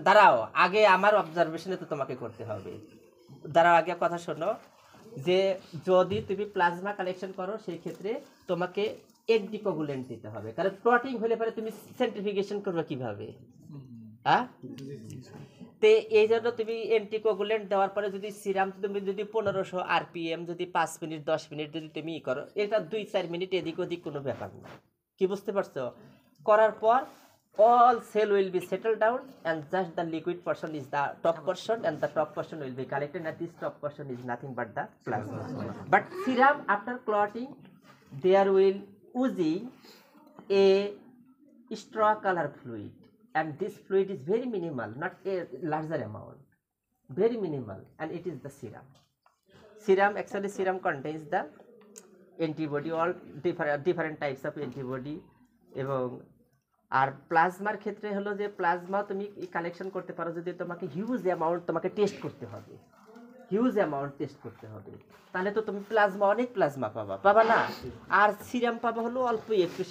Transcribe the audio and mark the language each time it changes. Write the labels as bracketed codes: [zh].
[bn] দাঁড়াও, আগে আমার অবজারভেশনে তো তোমাকে করতে হবে। দাঁড়াও, আগে কথা শোনো, যে যদি তুমি প্লাজমা কালেকশন করো সেই ক্ষেত্রে তোমাকে অ্যান্টিকোগুলেন্ট দিতে হবে, কারণ ক্লটিং হলে পরে তুমি সেন্ট্রিফিউগেশন করবে কিভাবে? হ্যাঁ, তে এই জন্য তুমি অ্যান্টিকোগুলেন্ট দেওয়ার পরে যদি সিরাম তুমি যদি 1500 আরপিএম যদি 5 মিনিট 10 মিনিট যদি তুমি করো, এটা 2-4 মিনিট এদিক ওদিক কোনো ব্যাপার না। কি বুঝতে পারছো? করার পর [en] all cell will be settled down and just the liquid portion is the top portion and the top portion will be collected and this top portion is nothing but the plasma. But serum after clotting there will oozing a straw color fluid and this fluid is very minimal, not a larger amount, very minimal, and it is the serum. Serum, actually serum contains the antibody, all different types of antibody. [bn] এবং আর প্লাজমার ক্ষেত্রে হলো যে plasma তুমি collection করতে পারো যদি তোমাকে huge amount তোমাকে টেস্ট করতে হবে, হিউজ অ্যামাউন্ট টেস্ট করতে হবে, তাহলে তো তুমি প্লাজমা অনেক প্লাজমা পাবা না, আর সিরাম পাবা হলো অল্প একটু।